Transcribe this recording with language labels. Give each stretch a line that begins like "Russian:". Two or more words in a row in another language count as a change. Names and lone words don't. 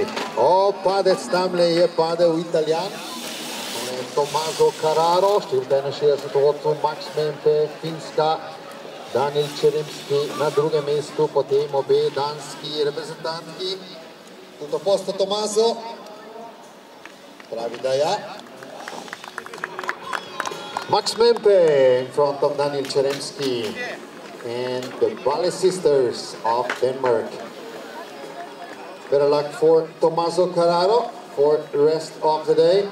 Slovenian: Padec tamle je padel Italijan, Tommaso Carraro, številka 61 vodstvo, Max Mempe, Finska, Daniel Čeremski na drugem mestu, potem obe danski reprezentantki.
Italian: Tutto posto
Slovenian: Tommaso? Pravi da ja.
English: Max Mempe in front of Daniel Čeremski and the Bale sisters of Denmark. Better luck for Tommaso Carraro for the rest of the day.